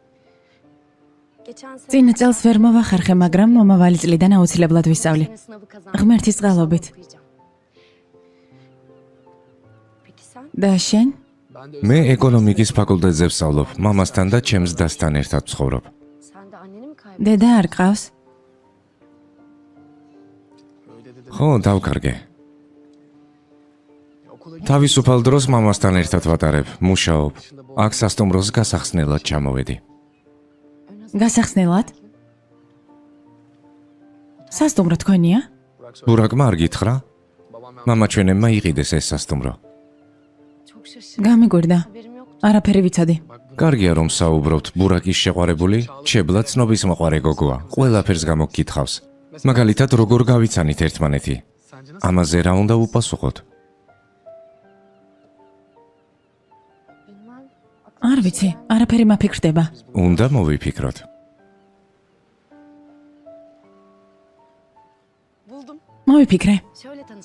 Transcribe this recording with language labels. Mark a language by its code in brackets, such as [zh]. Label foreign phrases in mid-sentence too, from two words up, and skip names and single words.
[ka] წინა წელს ვერ მოვახერხე, მაგრამ მომავალი წლიდან აუცილებლად ვისწავლი. ღმერთის წყალობით. და შენ? მე ეკონომიკის ფაკულტეტზე ვსწავლობ, მამასთან და ჩემს დასთან ერთად ვცხოვრობ. [tr] Sen de anneni mi kaybettin? [ka] დედა არ ყავს? ხო, დავკარგე. თავისუფალ დროს მამასთან ერთად ვატარებ, მუშაობ. აქ სასტუმროს გასახსნელად ჩამოვედი. გასახსნელად? სასტუმრო თქვენია? ბურაკმა არ გითხრა? მამა ჩვენებმა იყიდეს ეს სასტუმრო. [tr] Çok şaşırdım. [ka] გამიგვირდა. [tr] Haberim yoktu. [ka] არაფერი ვიცოდი. კარგია რომ საუბრობთ, ბურაკის შეყვარებული, ჩებლა ცნობის მოყარე გოგოა. ყველაფერს გამოგკითხავს. მაგალითად, როგორ გავიცანით ერთმანეთი? ამაზე რა უნდა უპასუხოთ? Bilmem. არ ვიცი, არაფერი მაფიქრდება. უნდა მოვიფიქროთ. Buldum. მოვიფიქრე. [tr] Şöyle tanışmış.